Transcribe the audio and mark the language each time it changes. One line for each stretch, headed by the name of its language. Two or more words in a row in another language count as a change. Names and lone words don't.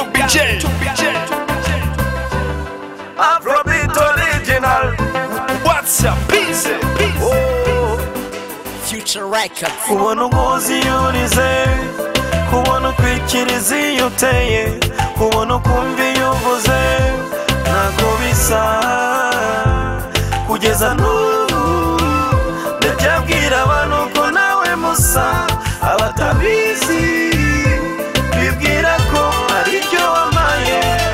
English: Afrobeat original. What's up, busy? Oh. Future Records.
Kinyarwanda: Kubona umuzi yurize, kubona ukwikiriza iyo uteye, kubona ukumva iyo uvuze, ntabwo bisa kugeza n'ubu. Ndacyabwira abantu ko nawe musa, abatabizi bibwira ko ari ibyo wamaye.